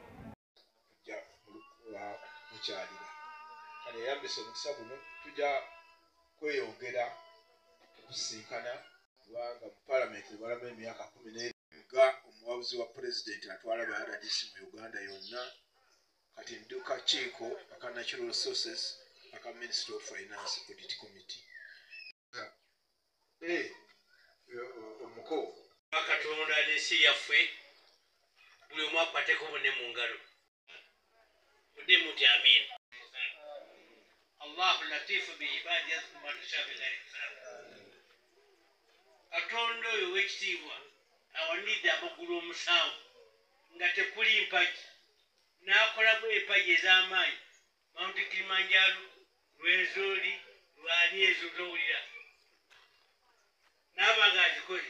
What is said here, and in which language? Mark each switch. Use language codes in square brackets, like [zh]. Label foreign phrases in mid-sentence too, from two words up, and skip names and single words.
[lg] Mukyalira kale yeyambisa omukisa guno tujja kweyongera okusinkana, kubanga mu paalamenti balamu emyaka 10 nga omuwabuzi wa pulezidenti atwala ba RDC mu Uganda yonna, kati ndi kakiiko aka Natural Resources aka Ministry of Finance Audit Committee. Omuko Katonda n'ensi yaffe buli omu akwateko bone mu ngalo. Mudde muti amin. [ar] الله لطيف بعباده يرزق من تشاء بغير حساب. [lg] Katonda oyo w'ekitiibwa awanidde amagulu omusanvu nga tekuli mpagi, n'akolamu empagi ez'amaanyi, Mount Kilimanjaro, Rwenzori, Lwani, ezo z'owulira n'abanga azikoze.